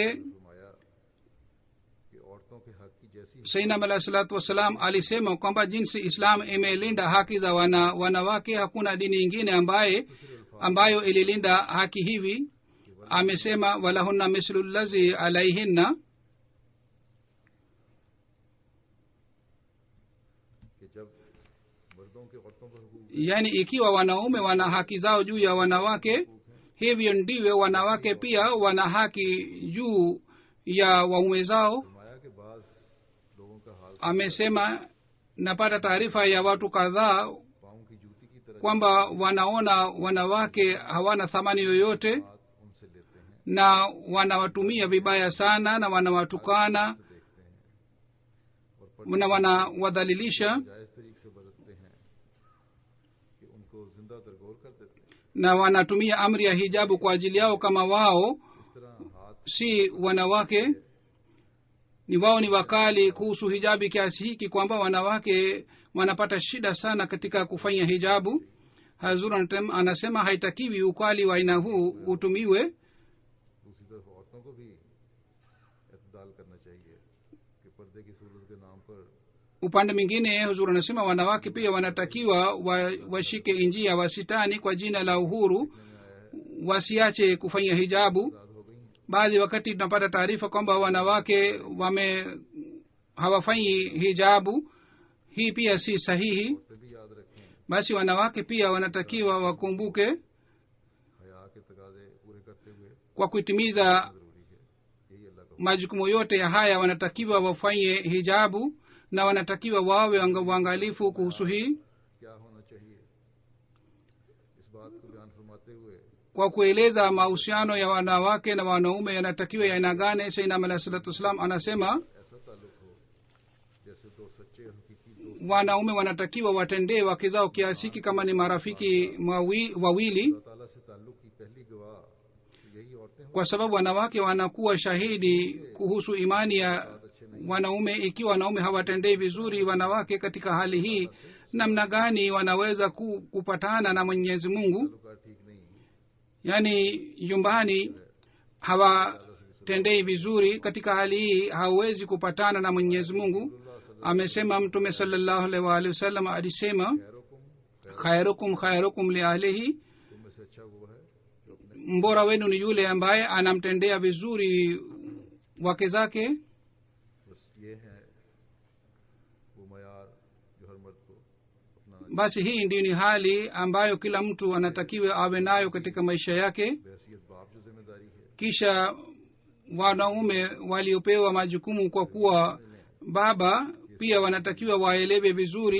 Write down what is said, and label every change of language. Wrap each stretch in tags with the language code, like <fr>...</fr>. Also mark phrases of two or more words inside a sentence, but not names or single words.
<ur>فرمایا کہ عورتوں کے حق کی جیسی</ur> <ar>سيدنا عليه الصلاة والسلام</ar> <sw>alisema kwamba jinsi islam imelinda haki za wanawake hakuna dini ingine ambayo ililinda haki hivi.</sw> <ar>amesema ولهن مثل الذي عليهن,</ar> <ur>کہ جب مردوں کے عورتوں پر حقوق</ur> <sw>yani ikiwa wanaume wana haki zao juu ya wanawake, hivyo ndivyo wanawake pia wana haki juu ya waume zao.</sw> <ur>فرمایا کہ بعض لوگوں کا حال</ur> <sw>amesema napata taarifa ya watu kadhaa</sw> <ur>پاؤں کی جوتی کی طرح</ur> <sw>kwamba wanaona wanawake hawana thamani yoyote</sw> <ur>بات ان سے لیتے ہیں,</ur> <sw>na wanawatumia vibaya sana na wanawatukana</sw> <ur>دیکھتے ہیں</ur> <sw>na wanawadhalilisha</sw> <ur>جائز طریقے سے برتتے ہیں کہ ان کو زندہ درگور کر دیتے ہیں.</ur> <sw>na wanatumia amri ya hijabu kwa ajili yao kama wao</sw> <ur>اس طرح ہاتھ</ur> <sw>si wanawake. Ni wao ni wakali kuhusu hijabi kiasi hiki kwamba wanawake wanapata shida sana katika kufanya hijabu. hazur anasema haitakiwi ukali wa aina huu utumiwe.</sw> <ur>دوسری طرف عورتوں کو بھی اعتدال کرنا چاہیے کہ پردے کی صورت کے نام پر</ur> <sw>upande mwingine huzuri anasema wanawake pia wanatakiwa washike njia wasitani kwa jina la uhuru, wasiache kufanya hijabu.</sw> <ur>آزاد ہو گئی ہیں.</ur> <sw>baadhi wakati tunapata taarifa kwamba wanawake hawafanyi hijabu. hii pia si sahihi.</sw> <ur>تبھی یاد رکھیں</ur> <sw>basi wanawake pia wanatakiwa wakumbuke</sw> <ur>حیا کے تقاضے پورے کرتے ہوئے</ur> <sw>kwa kutimiza</sw> <ur>ضروری ہے۔ یہی اللہ کا</ur> <sw>majukumu yote ya haya wanatakiwa wafanye hijabu na wanatakiwa wawe waangalifu kuhusu hii.</sw> <ur>کیا ہونا چاہیے، اس بات کو بیان فرماتے ہوئے</ur> <sw>kwa kueleza mahusiano ya wanawake na wanaume yanatakiwa ya aina gani,</sw> <ar>سيدنا عليه الصلاة والسلام</ar> <sw>anasema</sw> <ur>ایسا تعلق ہو جیسے دو سچے اور حقیقی دوست</ur> <sw>wanaume wanatakiwa watendee wake zao kiasi hiki kama ni marafiki wawili,</sw> <ur>اللہ تعالیٰ سے تعلق کی پہلی گواہ تو یہی عورتیں ہوں.</ur> <sw>kwa sababu wanawake wanakuwa shahidi kuhusu imani ya wanaume. ikiwa wanaume hawatendei vizuri wanawake katika hali hii, namna gani wanaweza kupatana na Mwenyezi Mungu?</sw> <ur>تعلقات ٹھیک نہیں,</ur> <sw>yaani nyumbani hawatendei vizuri, katika hali hii hauwezi kupatana na Mwenyezi Mungu. amesema mtume</sw> <ar>صلى الله عليه وآله وسلم</ar> <sw>alisema</sw> <ar>खैरुकुम خيركم لأهله,</ar> <ur>تم میں سے اچھا وہ ہے جو اپنے</ur> <sw>mbora wenu ni yule ambaye anamtendea vizuri wake zake.</sw> <ur>بس یہ ہے وہ معیار جو ہر مرد کو اپنانا</ur> <sw>basi hii ndiyo ni hali ambayo kila mtu anatakiwa awe nayo katika maisha yake.</sw> <ur>بحیثیت باپ جو ذمہ داری ہے</ur> <sw>kisha wanaume waliopewa majukumu kwa kuwa baba pia wanatakiwa waelewe vizuri.</sw>